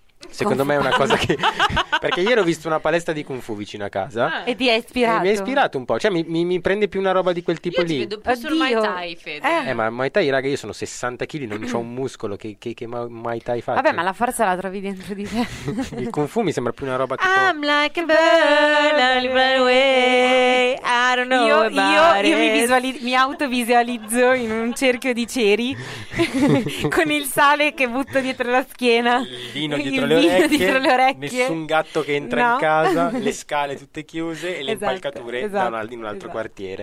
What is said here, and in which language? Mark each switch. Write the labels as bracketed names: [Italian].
[Italian] Secondo me è una cosa che perché ieri ho visto una palestra di Kung Fu vicino a casa e ti ha ispirato. Mi ha ispirato un po', cioè mi prende più una roba di quel tipo. Io lì ti vedo più sul Muay Thai, Fede. Ma Muay Thai, raga, io sono 60 kg, non c'ho un muscolo che Muay Thai faccio. Vabbè, ma la forza la trovi dentro di te. Il Kung Fu mi sembra più una roba tipo [English] I'm like a bird, I'll run away, I don't know [Italian] io mi autovisualizzo in un cerchio di ceri con il sale che butto dietro la schiena, lino dietro le orecchie, nessun gatto che entra in casa, le scale tutte chiuse e le impalcature in un altro quartiere.